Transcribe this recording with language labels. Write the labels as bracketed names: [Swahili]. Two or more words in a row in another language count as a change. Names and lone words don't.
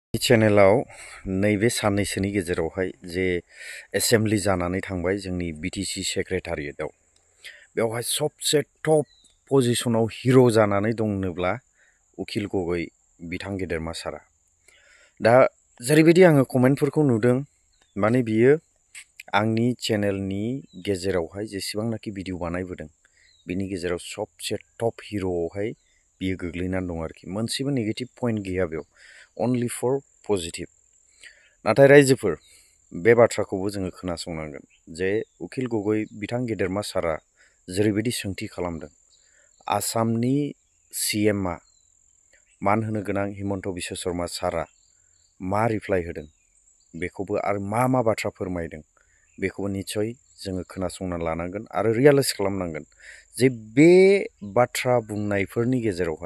[Bodo] चेनेलाव नैबे साननैसोनि गेजेरावहाय जे एसेम्बलि जानानै थांबाय जोंनि बिटिसि सेक्रेटारियेटआव बेवहाय सबसे टप पजिशनाव हिरो जानानै दंनोब्ला उखिल गगৈ बिथां गेदेरमा सारा दा जेरैबायदि आङो कमेन्टफोरखौ नुदों माने बियो आंनि चेनेलनि गेजेरावहाय जेसेबांनाखि भिडिअ बानायबोदों बिनि गेजेराव सबसे टप हिरोआवहाय बियो गोग्लैनानै दं आरोखि मोनसेबो [English] negative point [Bodo] गैया बेयाव [English] only for positive [Bodo] नाथाय रायजोफोर बे बाथ्राखौबो जोङो खोनासंनांगोन जे उखिल गगৈ बिथां गेदेरमा सारा जेरैबायदि सोंथि खालामदों आसामनि सीएमआ मान होनो गोनां हिमन्त बिश्व शर्मा सारा मा रिप्लाइ होदों बेखौबो आरो मा बाथ्रा फोरमायदों बेखौबो निश्चय जोङो खोनासंना लानांगोन आरो रियलाइज खालामनांगोन जे बे बाथ्रा बुंनायफोरनि गेजेरावहाय